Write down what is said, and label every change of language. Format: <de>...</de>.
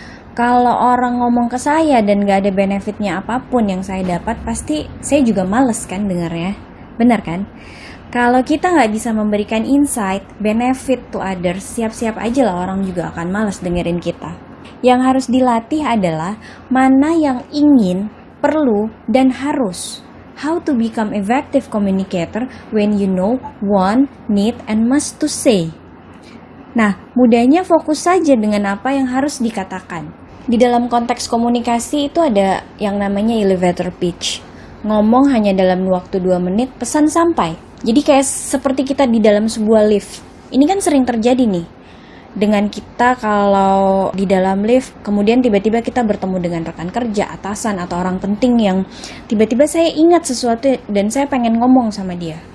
<id>Kalau orang ngomong ke saya dan gak ada benefitnya apapun yang saya dapat, pasti saya juga males kan dengarnya. Benar kan? Kalau kita gak bisa memberikan insight,</id> <en>benefit to others,</en> <id>siap-siap aja lah orang juga akan males dengerin kita. Yang harus dilatih adalah mana yang ingin, perlu, dan harus.</id> <en>How to become effective communicator when you know, want, need, and must to say.</en> <id>Nah, mudahnya fokus saja dengan apa yang harus dikatakan. Di dalam konteks komunikasi itu ada yang namanya elevator pitch. Ngomong hanya dalam waktu 2 menit, pesan sampai. Jadi kayak seperti kita di dalam sebuah lift. Ini kan sering terjadi nih. Dengan kita kalau di dalam lift, kemudian tiba-tiba kita bertemu dengan rekan kerja, atasan, atau orang penting yang tiba-tiba saya ingat sesuatu dan saya pengen ngomong sama dia.</id>